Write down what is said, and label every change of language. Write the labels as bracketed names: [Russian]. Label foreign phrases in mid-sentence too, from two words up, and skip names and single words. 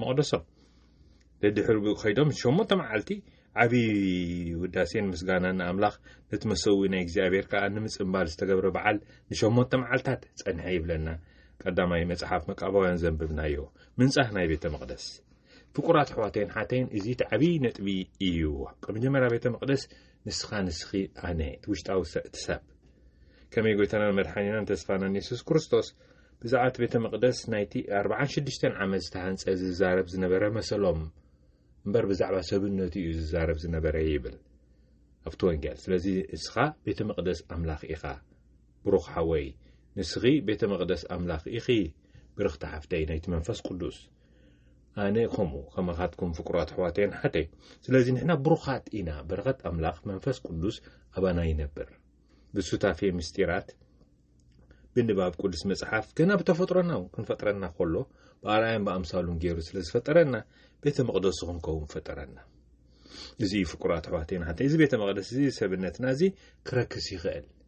[Tigrinya] መቕደሶም ድሕሪ ኸይዶም 8 መዓልቲ ዓብዪ ውዳሴን ምስጋናን ኣምላኽ ነትመሰዊ ናይ እግዚኣብሔር ከዓ ንምጽምባል ዝተገብረ በዓል ን8 መዓልታት ጸንሐ ይብለና ቀዳማይ መጽሓፍ መቃባውያን ዘንብብናዮ ምንጻሕ ናይ ቤተ መቕደስ ፍቁራት ሕዋቴን ሓቴን እዚ ዓብዪ ነጥቢ እዩ መጀመርያ ቤተ መቕደስ ንስኺ ኣነ ውሽጣዊ ሰብ ከመይ ጎይታናን መድሓኒናን ተስፋናን ኢየሱስ ክርስቶስ ብዛዕባ ቤተ መቕደስ ናይቲ 46 ዓመት ዝተሃንጸ ዝዛረብ ዝነበረ መሰሎም እምበር ብዛዕባ ሰብነቱ እዩ ዝዛረብ ዝነበረ ይብል ኣብቲ ወንጌል ስለዚ እስኻ ቤተ መቅደስ ኣምላኽ ኢኻ ብሩኽ ሓወይ ንስኺ ቤተ መቅደስ ኣምላኽ ኢኺ ብርኽቲ ሓፍተይ ናይቲ መንፈስ ቅዱስ ኣነ ከመኻትኩም ፍቁራት ኣሕዋተይን ሓተይ ስለዚ ንሕና ብሩኻት ኢና በረኸት ኣምላኽ መንፈስ ቅዱስ ኣባና ይነብር ብሱታፌ ምስጢራት ብንባብ ቅዱስ መጽሓፍ ገና ብተፈጥሮና ክንፈጥረና ከሎ በአርአያን በአምሳሉን ገይሩ ስለዝፈጠረና ቤተ መቅደስ ክንከውን ፈጠረና እዚ ፍቁራት ኣሕዋተይን ሓተይ እዚ ቤተ መቅደስ እዚ ሰብነትና እዚ ክረክስ ይኽእል